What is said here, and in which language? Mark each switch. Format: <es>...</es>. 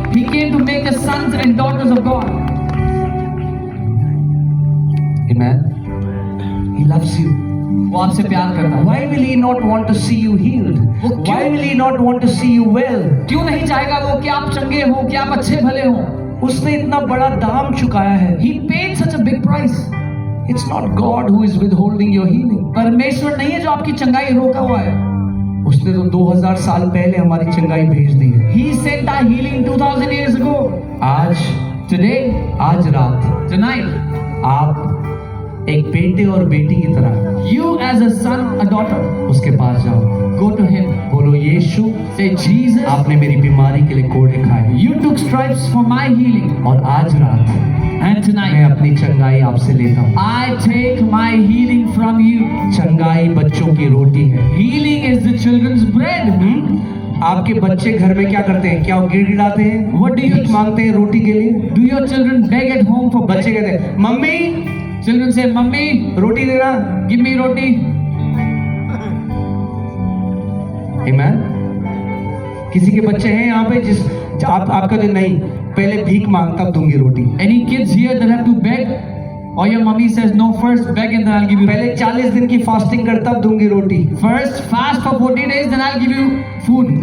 <en>came to make the sons and daughters of God. Amen. He loves you.</en> <hi>वो आपसे प्यार करता है।</hi> <en>Why will He not want to see you healed?</en> <hi>वो क्यों-</hi> <en>Why will He not want to see you well?</en> <hi>क्यों नहीं चाहेगा वो कि आप चंगे हो, कि आप अच्छे भले हो? उसने इतना बड़ा दाम चुकाया है।</hi> <en>He paid such a big price. It's not God who is withholding your healing.</en> <hi>परमेश्वर नहीं है जो आपकी चंगाई रोका हुआ है। उसने तो 2000 साल पहले हमारी चंगाई भेज दी है।</hi> <en>He sent our healing 2000 years ago.</en> <hi>आज</hi> <en>Today,</en> <hi>आज रात</hi> <en>tonight,</en> <hi>आप एक बेटे और बेटी की तरह</hi> <en>you as a son, a daughter,</en> <hi>उसके पास जाओ,</hi> <en>go to him.</en> <hi>बोलो यीशु</hi> <en>Say, Jesus,</en> <hi>आपने मेरी बीमारी के लिए कोड़े खाए</hi> <en>you took stripes for my healing.</en> <hi>और आज रात</hi> <en>And</en> <hi>मैं</hi> <en>tonight,</en> <hi>अपनी चंगाई आपसे लेता हूँ।</hi> <en>I take my healing from you.</en> <hi>चंगाई बच्चों की रोटी है।</hi> <en>Healing is the children's bread.</en> <hi>आपके बच्चे घर में क्या करते हैं? क्या वो गिड़गिड़ाते हैं?</hi> <en>What do you-</en> <hi>भीख मांगते हैं रोटी के लिए?</hi> <en>Do your children beg at home for bread?</en> <hi>बच्चे कहते हैं मम्मी</hi> <en>Children say, Mummy,</en> <hi>रोटी देना।</hi> <en>give me roti. Amen?</en> <hi>किसी के बच्चे हैं यहाँ पे आपका तो नहीं, पहले भीख मांग तब दूंगी रोटी।</hi> <en>Any kids here that have to beg? Or your mummy says, no, first beg and then I'll give you</en> <hi>पहले</hi> <en>roti.</en> <hi>40 दिन की फास्टिंग कर तब दूंगी रोटी।</hi> <en>First fast for 40 days, then I'll give you food.</en>